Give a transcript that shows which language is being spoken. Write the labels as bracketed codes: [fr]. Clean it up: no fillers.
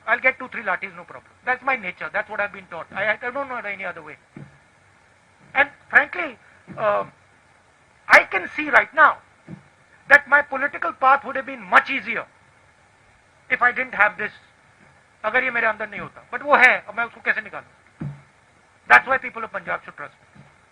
[en] I'll get 2-3 lathis, no problem. That's my nature. That's what I've been taught. I don't know any other way. And frankly, I can see right now that my political path would have been much easier if I didn't have this, [hi] अगर ये मेरे अंदर नहीं होता. But वो है, अब मैं उसको कैसे निकालूं? [en] That's why people of Punjab should trust me.